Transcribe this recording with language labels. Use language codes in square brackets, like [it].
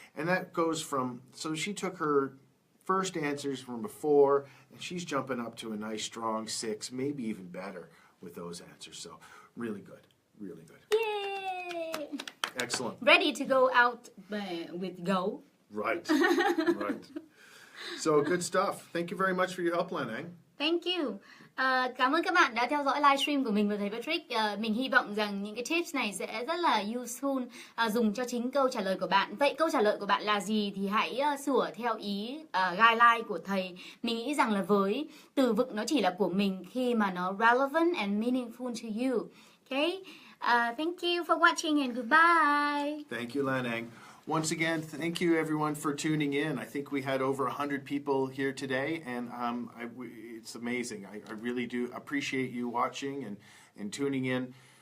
[en] And that goes from, so she took her first answers from before, and she's jumping up to a nice strong 6, maybe even better with those answers. So really good, really good. Yay! Excellent. Ready to go out with go. Right, right. So good stuff. Thank you very much for your help, Lan Anh. Thank you. [vi] Cảm ơn các bạn đã theo dõi livestream của mình và thầy Patrick. Mình hy vọng rằng những cái tips này sẽ rất là useful, dùng cho chính câu trả lời của bạn. Vậy câu trả lời của bạn là gì thì hãy sửa theo ý guideline của thầy. Mình nghĩ rằng là với từ vựng nó chỉ là của mình khi mà nó [en] relevant and meaningful to you. Okay? Thank you for watching and goodbye. Thank you, Lan Anh. Once again, thank you everyone for tuning in. I think we had over 100 people here today, and it's amazing. I really do appreciate you watching and tuning in.